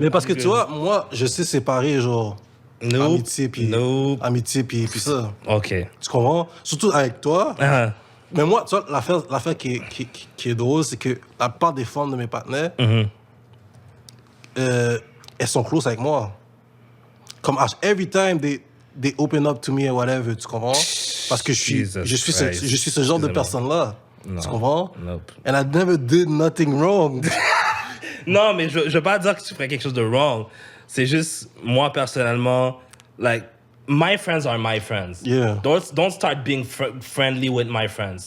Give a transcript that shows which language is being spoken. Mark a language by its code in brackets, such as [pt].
[fr] Mais parce que tu vois, moi, je sais séparer, genre, amitié puis ça. OK. Tu comprends? Surtout avec toi. Mais moi, tu vois, l'affaire qui est drôle, c'est que la plupart des femmes de mes partenaires, elles sont close avec moi. [en] Comme every time they open up to me or whatever, [fr] tu comprends? Parce que je suis ce genre de personne-là. Non. Tu comprends? [en] Nope. And I never did nothing wrong. [fr] Non, mais je veux pas dire que tu ferais quelque chose de wrong. C'est juste, moi, personnellement, [en] like, my friends are my friends. Yeah. Don't start being friendly with my friends.